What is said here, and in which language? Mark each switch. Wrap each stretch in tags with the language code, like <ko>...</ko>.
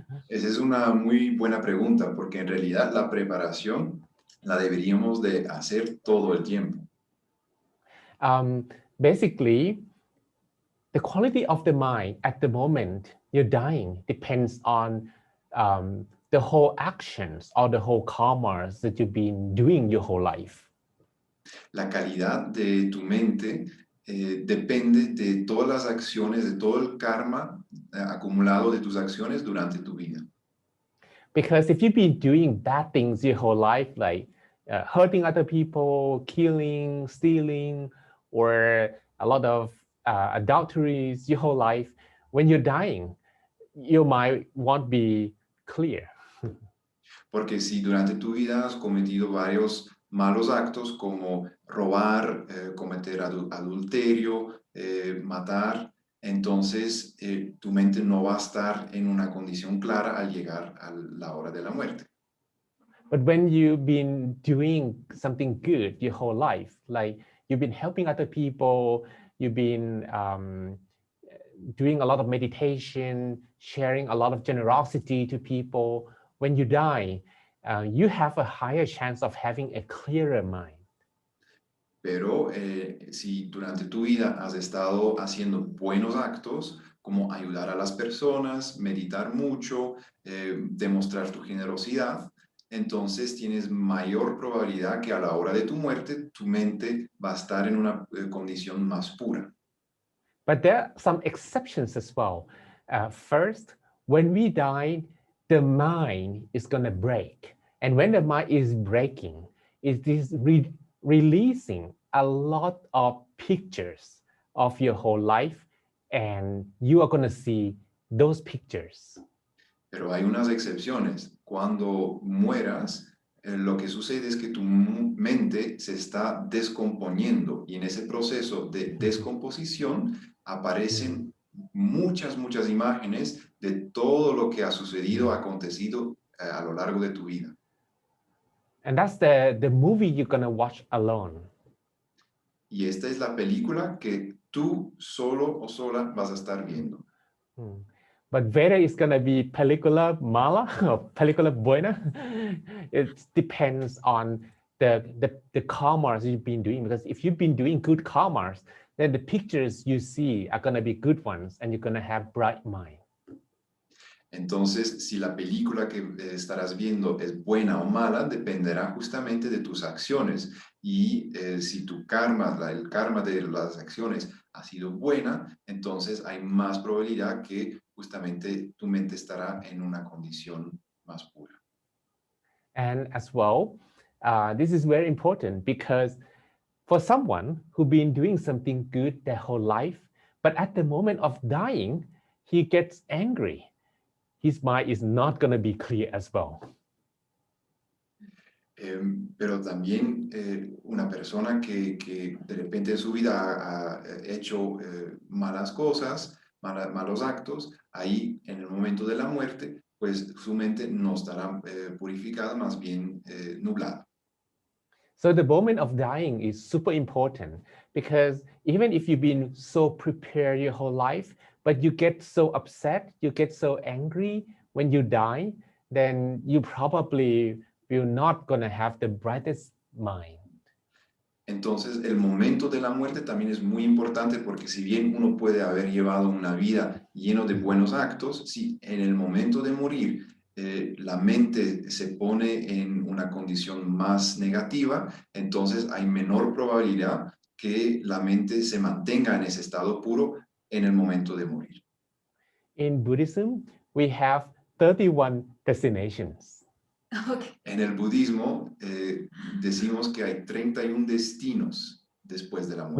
<es>Esa es una muy buena pregunta, porque en realidad la preparación la deberíamos de hacer todo el tiempo.</es> <en>Basically, the quality of the mind at the moment you're dying depends on the whole actions or the whole karmas that you've been doing your whole life.</en> <es>La calidad de tu mente depende de todas las acciones, de todo el karma acumulado de tus acciones durante tu vida.</es> <en>Because if you've been doing bad things your whole life, like hurting other people, killing, stealing, or a lot of adulteries your whole life, when you're dying, your mind won't be clear.</en> <es>Porque si durante tu vida has cometido varios malos actos como robar, cometer adulterio, matar, entonces tu mente no va a estar en una condición clara al llegar a la hora de la muerte.</es> <en>But when you've been doing something good your whole life, like you've been helping other people, you've been doing a lot of meditation, sharing a lot of generosity to people, when you die, you have a higher chance of having a clearer mind.</en> <es>Pero si durante tu vida has estado haciendo buenos actos, como ayudar a las personas, meditar mucho, demostrar tu generosidad, entonces tienes mayor probabilidad que a la hora de tu muerte, tu mente va a estar en una condición más pura.</es> <en>But there are some exceptions as well. First, when we die, the mind is going to break. And when the mind is breaking, it is releasing a lot of pictures of your whole life, and you are going to see those pictures.</en> <es>Pero hay unas excepciones. Cuando mueras, lo que sucede es que tu mente se está descomponiendo y en ese proceso de descomposición aparecen muchas imágenes de todo lo que ha sucedido, acontecido a lo largo de tu vida.</es> <en>And that's the movie you're gonna watch alone.</en> <es>Y esta es la película que tú solo o sola vas a estar viendo.</es> <en>But whether it's gonna be</en> <es>película mala</es> <en>or</en> <es>película buena,</es> <en>it depends on the karmas you've been doing. Because if you've been doing good karmas, then the pictures you see are gonna be good ones, and you're gonna have bright mind.</en> <es>Entonces, si la película que estarás viendo es buena o mala, dependerá justamente de tus acciones. Y si tu karma, el karma de las acciones ha sido buena, entonces hay más probabilidad que justamente tu mente estará en una condición más pura.</es> <en>And as well, this is very important because for someone who's been doing something good their whole life, but at the moment of dying, he gets angry. His mind is not going to be clear as well.</en> <es>Pero también una persona que de repente en su vida ha hecho malas cosas, malos actos, ahí en el momento de la muerte, pues su mente no estará purificada, más bien nublada.</es> <en>So the moment of dying is super important because even if you've been so prepared your whole life, but you get so upset, you get so angry when you die, then you probably will not gonna have the brightest mind.</en> <es>Entonces, el momento de la muerte también es muy importante porque si bien uno puede haber llevado una vida lleno de buenos actos, si en el momento de morir la mente se pone en una condición más negativa, entonces hay menor probabilidad que la mente se mantenga en ese estado puro en el momento de morir.</es> <en>In Buddhism, we have 31 destinations. Okay.</en> <es>En el budismo decimos que hay 31 destinos después de la muerte.</es>